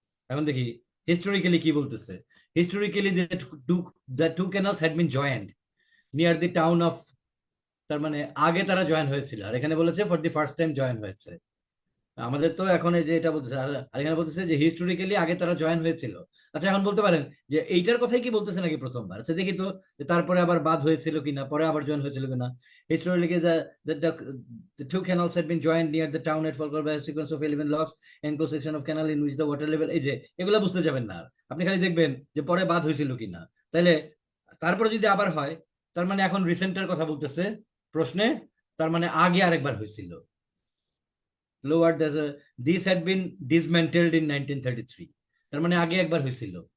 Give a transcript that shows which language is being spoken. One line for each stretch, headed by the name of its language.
Bangla: এখন দেখি হিস্টোরিক্যালি কি বলতেছে। Historically the two canals had been joint near the town of, তার মানে আগে তারা জয়েন হয়েছিল, আর এখানে বলেছে for the first time join হয়েছে। আমাদের তো এখন এই যে এটা বলতেছে, আর এখানে বলতেছে যে হিস্টোরিক্যালি আগে তারা জয়েন হয়েছিল। আচ্ছা, এখন বলতে পারেন যে এইটার কথাই কি বলতেছে নাকি প্রথমবার? আচ্ছা দেখি তো, যে তারপরে আবার বাদ হয়েছিল কিনা, পরে আবার জয়েন হয়েছিল কিনা।
English: historically the two canals had been joined near the town at Falkar by a sequence of 11 locks and cross section of canal in which the water level,
Bangla: এই যে এগুলা বুঝতে যাবেন না, আপনি খালি দেখবেন যে পরে বাদ হয়েছিল কিনা। তাইলে তারপরে যদি আবার হয়, তার মানে এখন রিসেন্টের কথা বলতেছে প্রশ্নে, তার মানে আগে আরেকবার হয়েছিল।
English: lowered this had been dismantled in 1933,
Bangla: তার মানে আগে একবার হয়েছিল।